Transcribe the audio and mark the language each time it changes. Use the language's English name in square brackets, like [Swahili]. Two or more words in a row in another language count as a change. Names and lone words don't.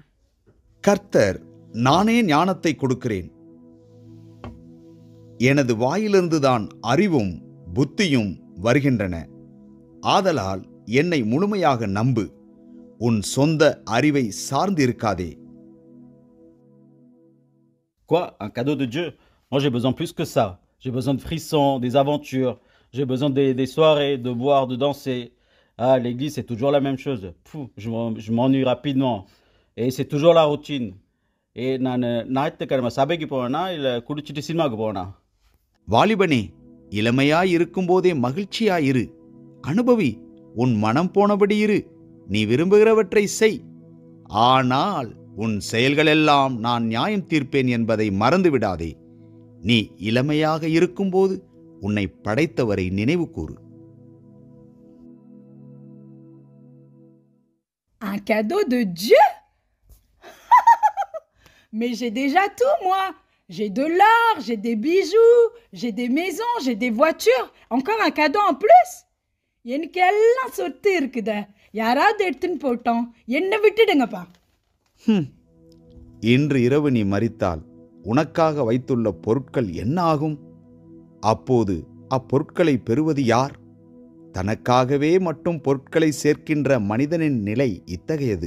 [Tamil] கர்த்தர் நானே ஞானத்தை கொடுக்கிறேன். எனது வாயிலிருந்துதான் அறிவும் புத்தியும் வருகின்றன. ஆதலால் என்னை முழுமையாக நம்பு. உன் சொந்த அறிவை சார்ந்திருக்காதே. [French] Quoi? Un cadeau de Dieu? Moi j'ai besoin plus que ça. J'ai besoin de frissons, des aventures. J'ai besoin des soirées, de boire, de danser. Ah, l'église c'est toujours la même chose. Je m'ennuie rapidement. Et c'est toujours la routine. [Tamil] Et நான் ஞாயிற்றுக்கிழமை சபைக்கு போவேனா இல்லை குடிச்சிட்டு சினிமாவுக்கு போவேனா? வாலிபனே, இளமையாய் இருக்கும்போதே மகிழ்ச்சியாயிரு. அனுபவி. உன் மனம் போனபடி இரு. நீ விரும்புகிறவற்றை செய். ஆனால் உன் செயல்களெல்லாம் நான் நியாயம் தீர்ப்பேன் என்பதை மறந்துவிடாதே. நீ இளமையாக இருக்கும்போது உன்னை படைத்தவரை நினைவு கூறு. [French] Un cadeau de Dieu? Mais j'ai déjà tout, moi. J'ai de l'or, j'ai des bijoux, j'ai des maisons, j'ai des voitures. Encore un cadeau en plus? [Tamil] எனக்கு எல்லாம் சொத்து இருக்குத. யாராவது எடுத்துன்னு போட்டோம். என்னை விட்டுடுங்கப்பா. இன்று இரவு நீ மரித்தால் உனக்காக வைத்துள்ள பொருட்கள் என்ன ஆகும்? அப்போது அப்பொருட்களை பெறுவது யார்? தனக்காகவே மட்டும் பொருட்களை சேர்க்கின்ற மனிதனின் நிலை இத்தகையது.